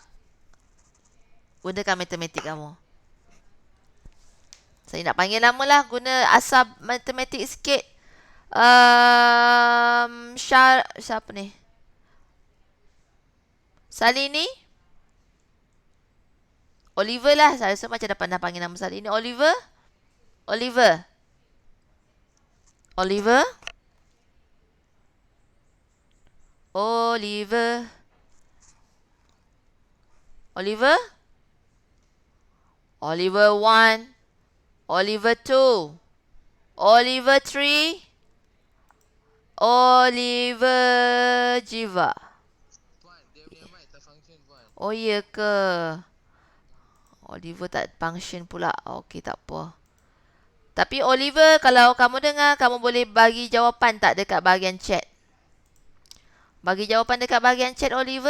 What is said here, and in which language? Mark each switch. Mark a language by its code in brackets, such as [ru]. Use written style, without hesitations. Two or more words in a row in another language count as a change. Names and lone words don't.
[ms] Gunakan matematik kamu. Saya nak panggil nama lah. Guna asal matematik sikit. Siapa ni? Salini? Oliver lah. Saya rasa macam dapat nak panggil nama Salini. Oliver? Oliver? Oliver? Oliver? Oliver? Oliver 1. Oliver 2. Oliver 3. Oliver Jiva. Puan, dia punya mic tak function, Puan. Oh, iya ke? Oliver tak function pula. Okey, tak apa. Tapi Oliver, kalau kamu dengar, kamu boleh bagi jawapan tak dekat bahagian chat? Bagi jawapan dekat bahagian chat, Oliver.